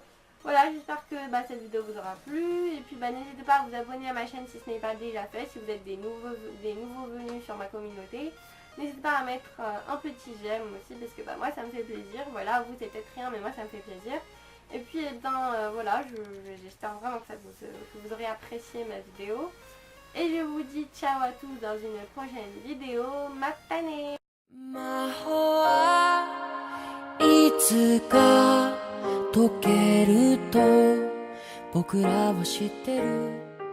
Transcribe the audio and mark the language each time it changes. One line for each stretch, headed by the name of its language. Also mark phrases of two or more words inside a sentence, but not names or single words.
French: Voilà, j'espère que cette vidéo vous aura plu. Et puis, n'hésitez pas à vous abonner à ma chaîne si ce n'est pas déjà fait, si vous êtes des nouveaux venus sur ma communauté. N'hésitez pas à mettre un petit j'aime aussi, parce que moi, ça me fait plaisir. Voilà, vous, c'est peut-être rien, mais moi, ça me fait plaisir. Et puis, voilà, j'espère vraiment que vous aurez apprécié ma vidéo. Et je vous dis ciao à tous dans une prochaine vidéo. Matane!
Japanese: 魔法はいつか解けると僕らは知ってる